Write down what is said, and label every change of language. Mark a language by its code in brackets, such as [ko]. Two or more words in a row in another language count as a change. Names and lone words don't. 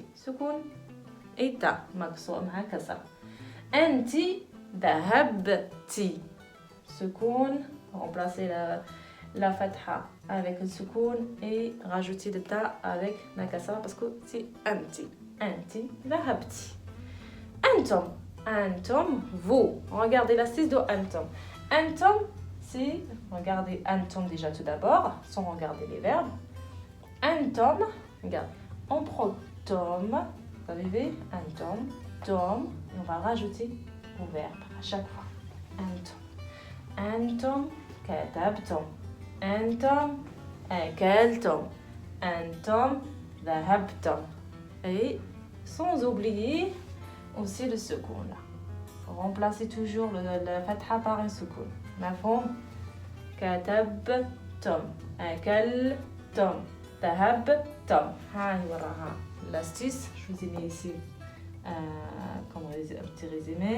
[ar] سكون et تاء، مقسوم ها كسرة. أنتِ، ذهبتِ. [fr] Soukoun, remplacer la fatha avec le soukoun et rajouter le ta avec la kasra parce que c'est anti. [ar] أنتِ, ذهبتِ. أنتم، أنتم, [fr] vous. Regardez l'astuce de antom. [ar] أنتم, [fr] c'est, regardez antom déjà tout d'abord, sans regarder les verbes. Antom, regarde, on prend tom, vous avez vu, antom, tom, et on va rajouter au verbe à chaque fois. [ar] أنتم. أنتم كتبتم. أنتم أكلتم. أنتم ذهبتم. [fr] Et sans oublier aussi le soukoun là. Remplacez toujours le fatha par un soukoun. [ar] مفهوم؟ كتبتم. أكلتم. ذهبتم. [fr] L'astuce, je vous ai mis ici comme petit résumé.